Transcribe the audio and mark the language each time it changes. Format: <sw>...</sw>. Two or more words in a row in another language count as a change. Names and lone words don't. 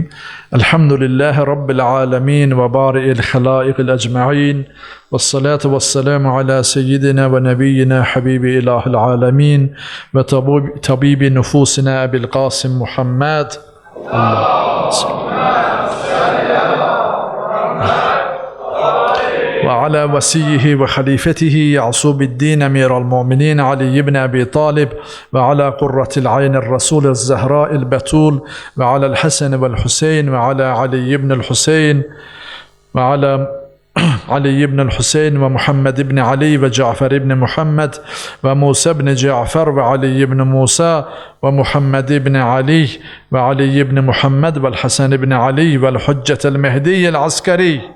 <ar>الحمد لله رب العالمين وبارئ الخلائق أجمعين. والصلاة والسلام على سيدنا ونبينا حبيب إله العالمين وطبيب نفوسنا أبي القاسم محمد. وعلى وسيه وخليفته يعصوب الدين أمير المؤمنين علي بن أبي طالب وعلى قرة العين الرسول الزهراء البتول وعلى الحسن والحسين وعلى علي بن الحسين وعلى علي بن الحسين ومحمد بن علي وجعفر بن محمد وموسى بن جعفر وعلي بن موسى ومحمد بن علي وعلي بن محمد والحسن بن علي والحجة المهدي العسكري.</ar>